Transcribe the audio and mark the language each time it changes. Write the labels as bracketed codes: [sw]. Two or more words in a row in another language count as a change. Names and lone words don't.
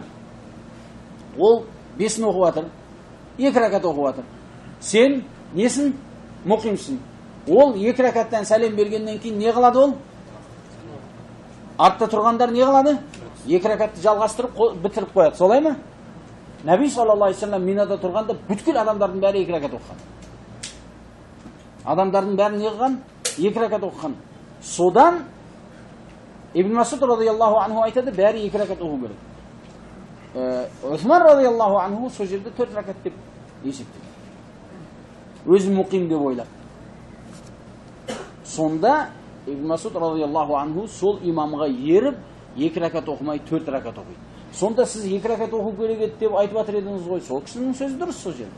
[kk] Ол 5-ін оқып жатыр, 2 рәкат оқып жатыр. Сен несін? Мұқимсың. Ол 2 рәкаттан сәлем бергеннен кейін не қылады ол? Артта тұрғандар не қылады? 2 рәкатты жалғастырып бітіріп қояды. Солай ма? Наби [ar] صلى الله عليه وسلم [kk] Минада тұрғанда бүткіл адамдардың бәрі 2 рәкат оқыған. Адамдардың бәрі не қылған? 2 рәкат оқыған. Содан Ибн Масуд [ar] رضي الله عنه [kk] айтады, бәрі 2 рәкат оқу керек. Усман [ar] رضي الله عنه [kk] сол жерде 4 рәкат деп есептеді. Өзі мұқим деп ойлады. Сонда Ибн Масуд [ar] رضي الله عنه [kk] сол имамға еріп 2 рәкат оқымай 4 рәкат оқиды. Сонда сіз 2 рәкат оқу керек деп айтып жатыр едіңіз ғой, сол кісінің сөзі дұрыс сол жерде.